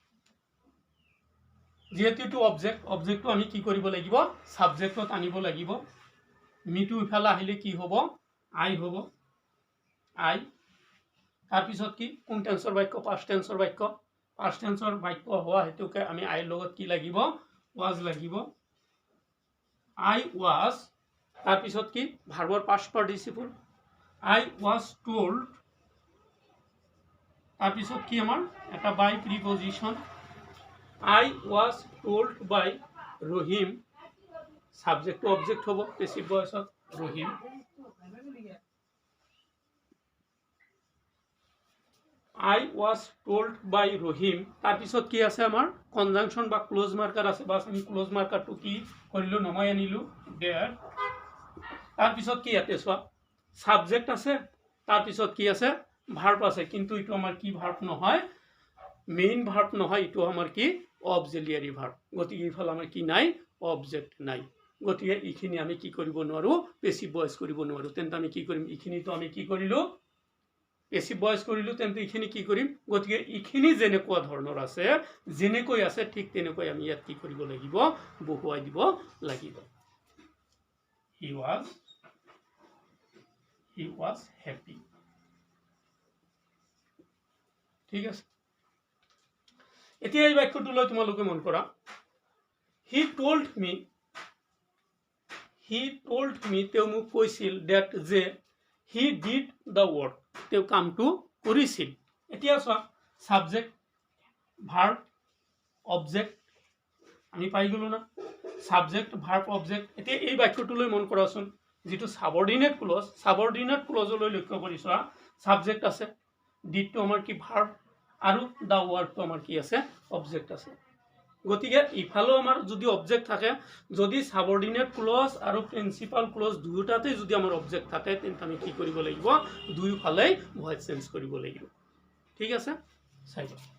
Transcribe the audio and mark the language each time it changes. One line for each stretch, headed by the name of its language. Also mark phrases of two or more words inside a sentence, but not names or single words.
Assamese: যেহেতু ইটো অবজেক্ট অবজেক্টটো আমি কি কৰিব লাগিব সাবজেক্টত আনিব লাগিব মিটো ইফালে আহিলে কি হ'ব আই হ'ব আই তাৰপিছত কি কোন টেন্সৰ বাক্য
English: past tenseৰ
Assamese: বাক্য হোৱা হেতুকে আমি আইৰ লগত কি লাগিব ওয়াজ লাগিব
English: I was
Assamese: তাৰপিছত কি ভাৰ্বৰ
English: past participle I was told
Assamese: তাৰপিছত কি আমাৰ এটা বাই প্ৰিপজিশন
English: I was told by Rahim subject to object
Assamese: হ'ব
English: passive voiceত
Assamese: ৰহিম
English: I was told by Rohim
Assamese: তাৰপিছত কি আছে আমাৰ কনজাংশন বা
English: clause marker
Assamese: আছে বাস আমি
English: clause markerটো
Assamese: কি কৰিলো নমাই আনিলো দেয়াৰ তাৰপিছত কি ইয়াতে চোৱা সাবজেক্ট আছে তাৰপিছত কি আছে ভাৰ্ব আছে কিন্তু ইটো আমাৰ কি ভাৰ্ব নহয়
English: main verb
Assamese: নহয় ইটো আমাৰ কি
English: auxiliary verb
Assamese: গতিকে ইফালে আমাৰ কি নাই অবজেক্ট নাই গতিকে ইখিনি আমি কি কৰিব নোৱাৰো
English: passive voice
Assamese: কৰিব নোৱাৰো তেন্তে আমি কি কৰিম ইখিনিটো আমি কি কৰিলো
English: passive voice
Assamese: কৰিলো তেন্তে ইখিনি কি কৰিম গতিকে ইখিনি যেনেকুৱা ধৰণৰ আছে যেনেকৈ আছে ঠিক তেনেকৈ আমি ইয়াত কি কৰিব লাগিব বহুৱাই দিব লাগিব he
English: was happy
Assamese: ঠিক আছে এতিয়া এই বাক্যটোলৈ তোমালোকে মন কৰা
English: he told me
Assamese: তেওঁ মোক কৈছিল that যে
English: he did the work
Assamese: তেওঁ কামটো কৰিছিল এতিয়া চোৱা
English: subject verb object
Assamese: আমি পাই গলো না
English: subject verb object
Assamese: এতিয়া এই বাক্যটোলৈ মন কৰাচোন যেটো সাবঅৰ্ডিনেট ক্লজলৈ লক্ষ্য কৰি চোৱা সাবজেক্ট আছে ডিডটো আমাৰ কি ভাৰ্ব আৰু
English: the workটো
Assamese: আমাৰ কি আছে অবজেক্ট আছে গতিকে ইফালো আমাৰ যদি অবজেক্ট থাকে যদি
English: subordinate clause
Assamese: আৰু
English: principal clause
Assamese: দুটাতে যদি আমাৰ অবজেক্ট থাকে তেন্তে আমি কি কৰিব লাগিব দুইফালে
English: voice change
Assamese: কৰিব লাগিব ঠিক আছে চাইবা